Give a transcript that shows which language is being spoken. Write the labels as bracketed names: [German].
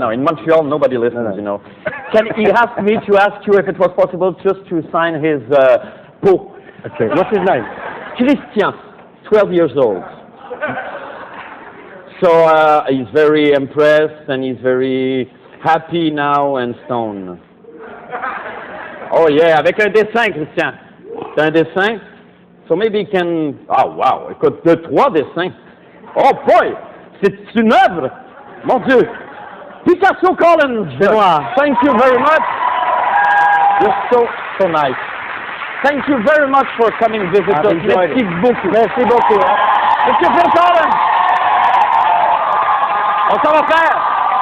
[English] No, in Montreal, nobody listens, you know. He asked me to ask you if it was possible just to sign his book. Okay, what's his name? Christian, 12 years old. So he's very impressed and he's very happy now and stoned. Oh yeah, [French] avec un dessin, Christian. C'est un dessin? [English] So maybe he can... Oh wow, [French] écoute, 3 dessins. Oh boy, c'est une œuvre. Mon Dieu. Picasso Collins. Benoit. [English] Thank you very much. You're so nice. Thank you very much for coming visit us. [French] Merci beaucoup. Merci beaucoup. Monsieur Phil Collins. On s'en va faire.